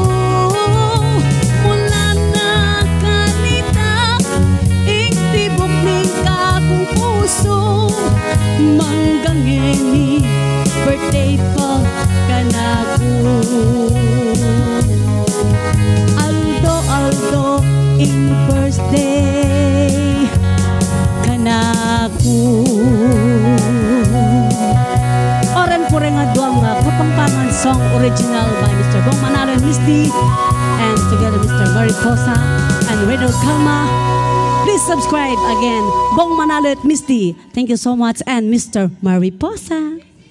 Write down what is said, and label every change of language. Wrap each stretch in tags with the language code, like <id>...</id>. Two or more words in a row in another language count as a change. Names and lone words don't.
<pam>Mula na kanita, ing tibok ning kakung puso, manggangeni, birthday pa kanako. Aldo, Aldo, ing birthday kanako. Oren po rin nga duwang Kapampangan</pam> <en>song original by Mr. Bong Manalo and Miss D, and together Mr. Mariposa and Radio Kalma. Please subscribe again, Bong Manalo at Miss D. Thank you so much, and Mr. Mariposa.</en>